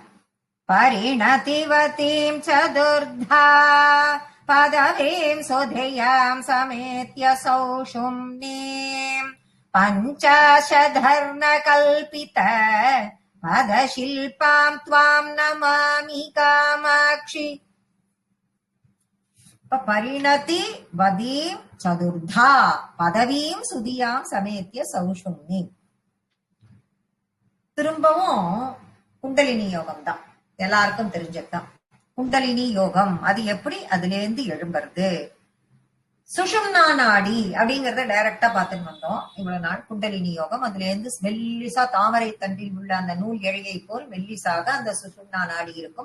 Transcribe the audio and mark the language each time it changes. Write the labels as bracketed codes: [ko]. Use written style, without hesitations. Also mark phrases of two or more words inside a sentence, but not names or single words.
[sa] परिणतिवतीं चतुर्धा पदवीं सुधियां समेत्य सौषुम्नीं पञ्चाशधर्मकल्पित पदशिल्पां त्वां नमामि कामाक्षि। परिणति वदीं चतुर्धा पदवीं सुधियां समेत्य सौषुम्नीं. [ta] திரும்பவும் குண்டலினி யோகம் தான், எல்லாருக்கும் தெரிஞ்சதுதான். குண்டலினி யோகம் அது எப்படி அதுல இருந்து எழும்புறது, சுஷும்னா நாடி அப்படிங்கறத டைரக்டா பார்த்துட்டு வந்தோம் இவ்வளவு நாள். குண்டலினி யோகம் அதுல இருந்து மெல்லிசா தாமரை தண்டில் உள்ள அந்த நூல் இழையை போல் மெல்லிசாக அந்த சுஷும்னா நாடி இருக்கும்.